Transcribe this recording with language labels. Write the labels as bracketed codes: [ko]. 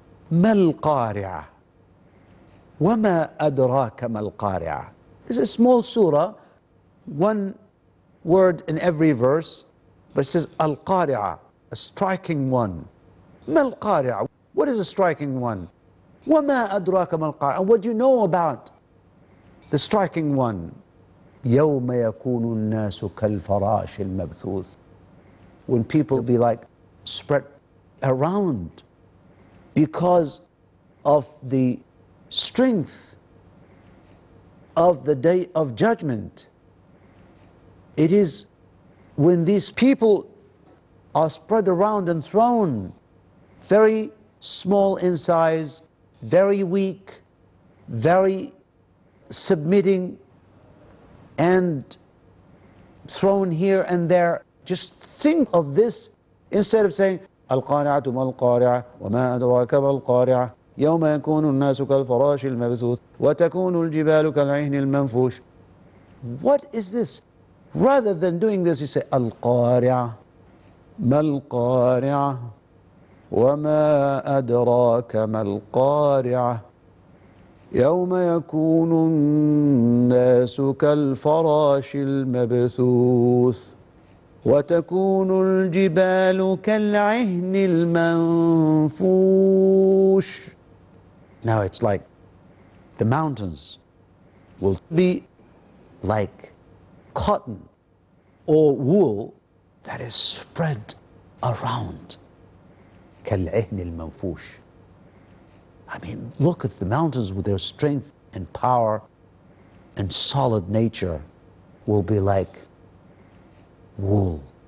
[ar] ما القارعة وما أدراك ما القارعة. [en] It's a small surah, one word in every verse, but it says Al-Qari'ah, a striking one. [ar] ما القارعة, [en] what is a striking one? [ar] وما أدراك ما القارعة, [en] and what do you know about the striking one? [ar] يوم يكون الناس كالفراش المبثوث, [en] when people be like spread around because of the strength of the day of judgment. It is when these people are spread around and thrown, very small in size, very weak, very submitting, and thrown here and there. Just think of this instead of saying [ar] القارعة ما القارعة وما أدراك ما القارعة يوم يكون الناس كالفراش المبثوث وتكون الجبال كالعهن المنفوش. [en] What is this? Rather than doing this, you say [ar] القارعة ما القارعة وما أدراك ما القارعة يوم يكون الناس كالفراش المبثوث وتكون الجبال كالعهن المنفوش. [en] Now it's like the mountains will be like cotton or wool that is spread around. [ar] كالعهن المنفوش. [en] I mean, look at the mountains with their strength and power and solid nature will be like wool.